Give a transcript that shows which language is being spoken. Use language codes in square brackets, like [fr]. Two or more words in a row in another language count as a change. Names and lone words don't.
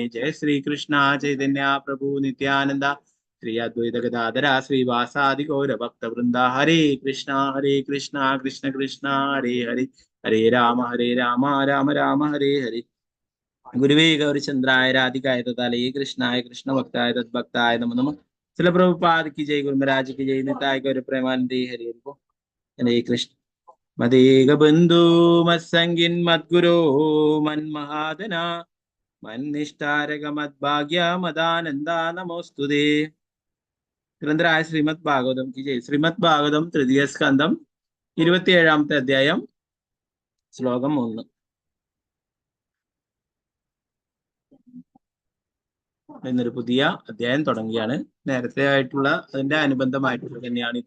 [sa] ജയ ശ്രീകൃഷ്ണ ചൈതന്യ പ്രഭു നിത്യാനന്ദ ശ്രീ അദ്വൈത ഗദാധര ശ്രീവാസാദി ഗൗര ഭക്തവൃന്ദ. ഹരേ കൃഷ്ണ കൃഷ്ണ കൃഷ്ണ ഹരേ ഹരേ, ഹരേ രാമ രാമ രാമ ഹരേ ഹരേ. ഗുരുവേ ഗൗരചന്ദ്രായ രാധികായ തഥാലേ കൃഷ്ണായ കൃഷ്ണഭക്തായ തദ്ഭക്തായ നമോ നമഃ. [hi] ശ്രീ പ്രഭുപാദ് की जय, गुरु महाराज की जय, निताय गौर प्रेमानंदे हरे हरे कृष्ण. [sa] മദേക ബന്ധു മത്സംഗിൻ മദ്ഗുരോ മന്മഹാദന മന്നിഷ്ഠാരക മദ്ഭാഗ്യ മദാനന്ദ നമോസ്തുതേ. [hi] ഗ്രന്ഥരായ ശ്രീമദ് ഭാഗവതം की जय. [ml] ശ്രീമദ് ഭാഗവതം തൃതീയ സ്കന്ധം 27-ാമത്തെ അധ്യായം ശ്ലോകം 1. എന്നൊരു പുതിയ അധ്യായം തുടങ്ങിയാണ്. നേരത്തെ ആയിട്ടുള്ള അതിന്റെ അനുബന്ധമായിട്ടുള്ള തന്നെയാണ് ഇത്.